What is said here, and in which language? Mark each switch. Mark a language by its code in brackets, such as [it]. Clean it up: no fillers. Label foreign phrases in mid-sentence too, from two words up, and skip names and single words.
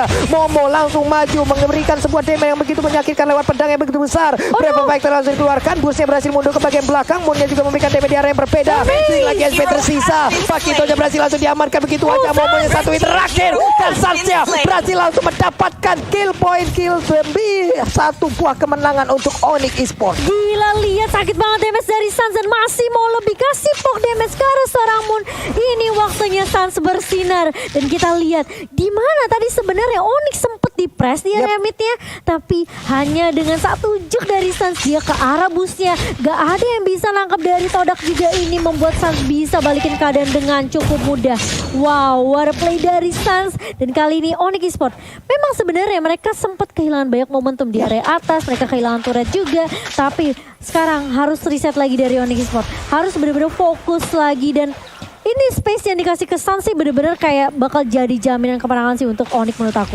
[id] Momo langsung maju memberikan sebuah damage yang begitu menyakitkan lewat pedang yang begitu besar. Berapa baik langsung dikeluarkan, Burst-nya berhasil mundur ke bagian belakang, Moon-nya juga memberikan damage di area yang berbeda. Lagi SP tersisa, Pakito-nya berhasil langsung diamankan begitu aja. Momo-nya satu hit terakhir dan Sunsnya berhasil langsung mendapatkan [en] kill point, [id] kill demi satu buah kemenangan untuk Onyx Esports. Gila, lihat sakit banget damage dari Suns dan masih mau lebih kasih [en] poke damage [id] ke arah seorang Moon. Ini waktunya Suns bersinar dan kita lihat di mana tadi sebenarnya Onyx sempet di press di area midnya, tapi hanya dengan satu juk dari Suns dia ke arah busnya. Gak ada yang bisa nangkap dari Todak juga, ini membuat Suns bisa balikin keadaan dengan cukup mudah. [en] Wow, what a play dari Suns. [id] Dan kali ini Onyx Esports memang sebenarnya mereka sempat kehilangan banyak momentum di area atas, mereka kehilangan turret juga, tapi sekarang harus reset lagi dari Onyx Esports, harus benar-benar fokus lagi. Dan ini space yang dikasih ke Suns sih benar-benar kayak bakal jadi jaminan kemenangan sih untuk Onyx menurut aku.